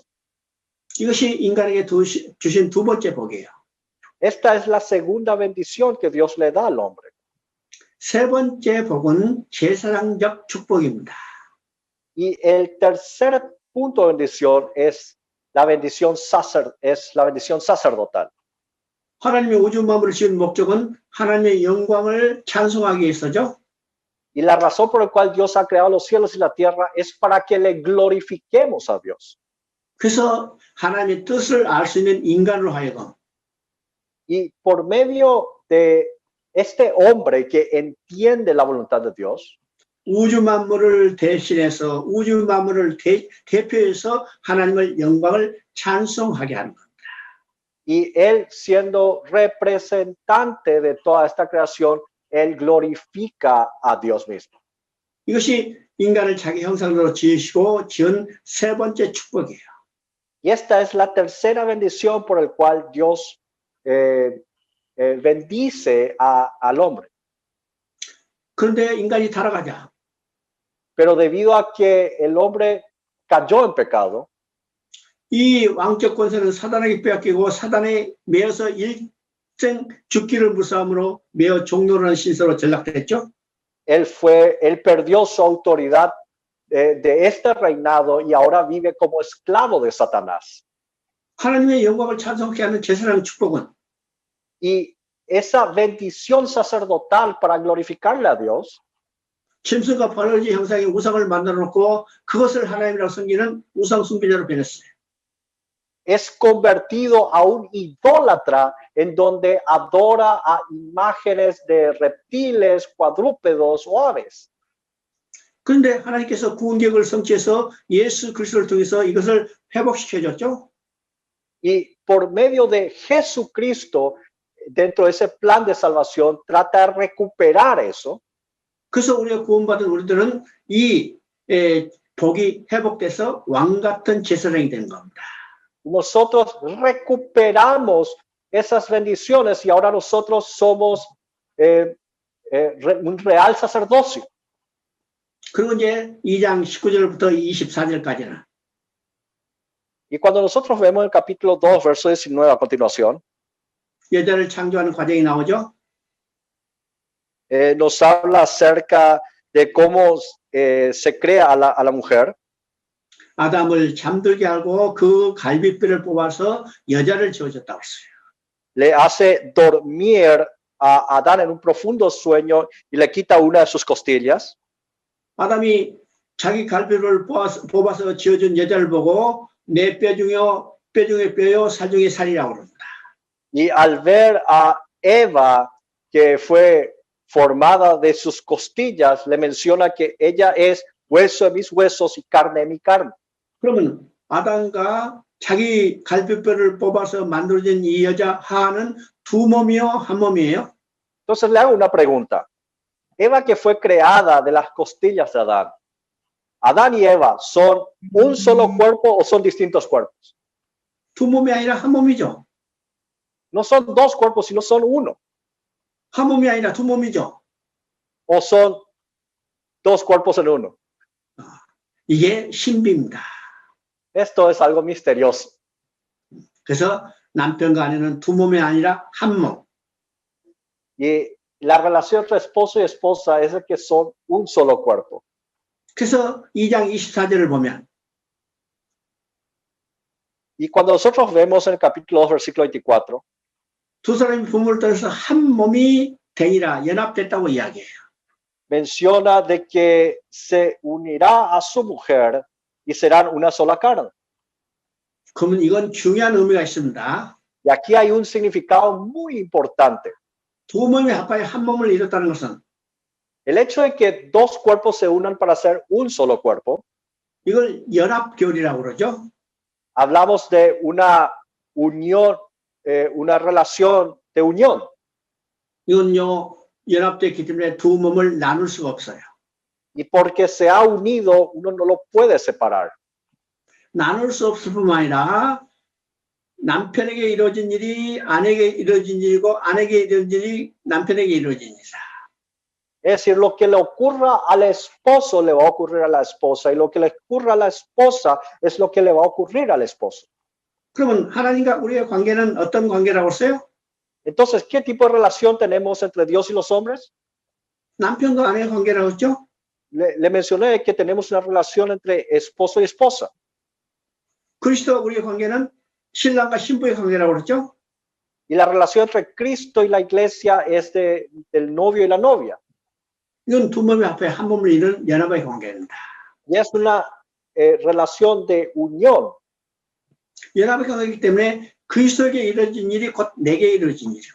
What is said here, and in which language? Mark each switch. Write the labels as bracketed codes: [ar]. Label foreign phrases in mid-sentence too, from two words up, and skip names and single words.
[ko] 이것이 인간에게 주신 두 번째 복이에요. [es] Esta es la segunda bendición que Dios le da al hombre. [ko] 세 번째 복은 제사장적 축복입니다. [es] Y el tercer punto de bendición es la bendición sacerdotal. [ko] 하나님의 우주 만물을 지은 목적은 하나님의 영광을 찬송하기 위해서죠. [es] Y la razón por la cual Dios ha creado los cielos y la tierra es para que le glorifiquemos a Dios. [ko] 그래서 하나님의 뜻을 알 수 있는 인간으로 하여금 [es] Y por medio de este hombre que entiende la voluntad de Dios, [ko] 우주 만물을 대신해서 우주 만물을 대표해서 하나님을 영광을 찬송하게 하는 겁니다. [es] y él siendo representante de toda esta creación, él glorifica a Dios mismo. [ko] 이것이 인간을 자기 형상대로 지으시고 지은 세 번째 축복이에요. [es] Y esta es la tercera bendición por el cual Dios bendice al hombre. [ko] 그런데 인간이 타락하자 [es] Pero debido a que el hombre cayó en pecado, [ko] 이 왕적 권세는 사단에게 빼앗기고 사단에 매여서 일생 죽기를 무사함으로 매어 종노라는 신세로 전락됐죠. [es] él perdió su autoridad de este reinado y ahora vive como esclavo de Satanás. [ko] 하나님의 영광을 찬송케 하는 제사장 축복은 [es] Y esa bendición sacerdotal para glorificarle a Dios [ko] 짐승과 버러지 형상의 우상을 만들어 놓고 그것을 하나님이라고 섬기는 우상 숭배자로 변했어요. [es] es convertido a un idólatra en donde adora a imágenes de reptiles, cuadrúpedos o aves. [ko] 그런데 하나님께서 구원 계획을 성취해서 예수 그리스도를 통해서 이것을 회복시켜 줬죠. [es] Y por medio de Jesucristo, dentro de ese plan de salvación, trata de recuperar eso. [ko] 그래서 우리가 구원받은 우리들은 이 복이 회복돼서 왕 같은 제사장이 되는 겁니다. [es] Nosotros recuperamos esas bendiciones y ahora nosotros somos un real sacerdocio. [ko] 그리고 이제 2장 19절부터 24절까지는 [es] Y cuando nosotros vemos el capítulo 2, verso 19 a continuación, [ko] 여자를 창조하는 과정이 나오죠. [es] nos habla acerca de cómo se crea a la mujer. [ko] 아담을 잠들게 하고 그 갈비뼈를 뽑아서 여자를 지어줬다고 했어요. [es] Le hace dormir a Adán en un profundo sueño y le quita una de sus costillas. [ko] 아담이 자기 갈비뼈를 뽑아서 지어준 여자를 보고 내 뼈 중에 뼈요, 살 중에 살이라고 그럽니다. [es] Y al ver a Eva, que fue formada de sus costillas, le menciona que ella es hueso de mis huesos y carne de mi carne. [ko] 그러면 아담과 자기 갈비뼈를 뽑아서 만들어진 이 여자 하와는 두 몸이요, 한 몸이에요? [es] Entonces le hago una pregunta. Eva, que fue creada de las costillas de Adán, ¿Adán y Eva son un solo cuerpo o son distintos cuerpos? [ko] 두 몸이 아니라 한 몸이죠. [es] No son dos cuerpos, sino son uno. [ko] 한 몸이 아니라 두 몸이죠. [es] O son dos cuerpos en uno. [ko] 이게 신비입니다. [es] Esto es algo misterioso. [ko] 그래서 남편과 아내는 두 몸이 아니라 한 몸. [es] Y la relación entre esposo y esposa es de que son un solo cuerpo. [ko] 그래서 2장 24절을 보면 [es] Y cuando nosotros vemos en el capítulo 2, versículo 24, [ko] 두 사람이 부모를 떠나서 한 몸이 되니라 연합됐다고 이야기해요. [es] menciona de que se unirá a su mujer y serán una sola carne. [ko] 그러면 이건 중요한 의미가 있습니다. [es] Y aquí hay un significado muy importante. [ko] 두 몸이 합하여 한 몸을 이뤘다는 것은 [es] El hecho de que dos cuerpos se unan para ser un solo cuerpo, [ko] 이걸 연합교리라고 그러죠. [es] hablamos de una unión, una relación de unión. [ko] 이건요 연합됐기 때문에 두 몸을 나눌 수가 없어요. [es] Y porque se ha unido, uno no lo puede separar. [ko] 나눌 수 없을 뿐만 아니라 남편에게 이루어진 일이 아내에게 이루어진 일이고 아내에게 이루어진 일이 남편에게 이루어진 일이다. [es] Es decir, lo que le ocurra al esposo le va a ocurrir a la esposa y lo que le ocurra a la esposa es lo que le va a ocurrir al esposo. [ko] 그러면 하나님과 우리의 관계는 어떤 관계라고 했어요? [es] Entonces, ¿qué tipo de relación tenemos entre Dios y los hombres? [ko] 남편과 아내의 관계라고 했죠? [es] Le mencioné que tenemos una relación entre esposo y esposa. [ko] 그리스도와 우리의 관계는 신랑과 신부의 관계라고 그랬죠? [es] Y la relación entre Cristo y la iglesia es del novio y la novia. [ko] 이건 두 몸이 합해 한 몸을 이루는 연합의 관계입니다. [es] Y es una relación de unión. [ko] 연합의 관계이기 때문에 그리스도에게 이루어진 일이 곧 내게 이루어진 일이고